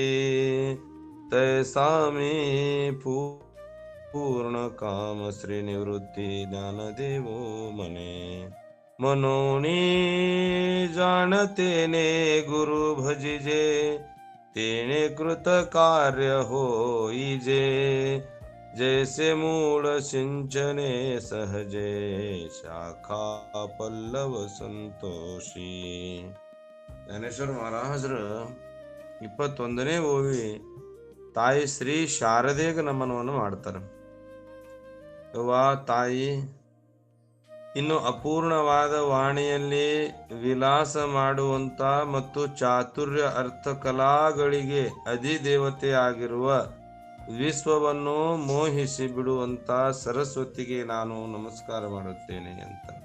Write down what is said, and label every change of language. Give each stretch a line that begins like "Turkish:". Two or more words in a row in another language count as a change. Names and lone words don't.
Marathi: तैसा मी पूर्ण काम श्री निवृत्ती ज्ञानदेवो मने मनोनी जाणते ने गुरु भजिजे तेने कृत कार्य होईजे जैसे मूळ सिंचने सहजे शाखा पल्लव ಸಂತೋಷಿ.
Kannada: ಜ್ಞಾನೇಶ್ವರ ಮಹಾರಾಜರ 21ನೇ ಓವಿ ತಾಯಿ ಶ್ರೀ ಶಾರದೆಗೆ ನಮನವನ್ನು ಮಾಡ್ತಾರೆ. ಯವ್ವ ತಾಯಿ, ಇನ್ನು ಅಪೂರ್ಣವಾದ ವಾಣಿಯಲ್ಲಿ ವಿಲಾಸ ಮಾಡುವಂತ ಮತ್ತು ಚಾತುರ್ಯ ಅರ್ಥ ಕಲಾಗಳಿಗೆ ಅಧಿದೇವತೆಯಾಗಿರುವ ವಿಶ್ವವನ್ನು ಮೋಹಿಸಿ ಬಿಡುವಂತ ಸರಸ್ವತಿಗೆ ನಾನು ನಮಸ್ಕಾರ ಮಾಡುತ್ತೇನೆ ಅಂತ.